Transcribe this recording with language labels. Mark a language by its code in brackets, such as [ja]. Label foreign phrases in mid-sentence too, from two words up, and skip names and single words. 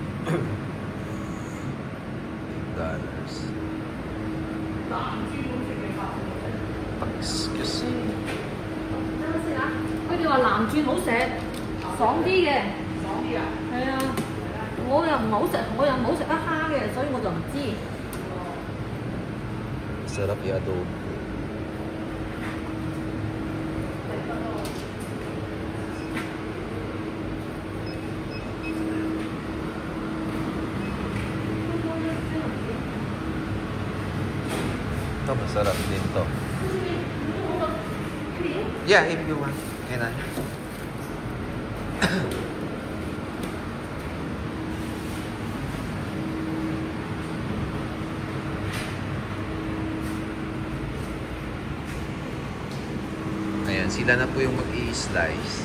[en] $8 excuse me. [yue] 佢哋話南轉好食，爽啲嘅。爽啲啊？係啊，我又唔好食，我又唔好食得蝦嘅，所以我就唔知。 [tl] Sarap i-adobo. Ito masarap din to. [en] Yeah, if you want. Can I? [tl] Ayan, sila na po yung mag-i-slice.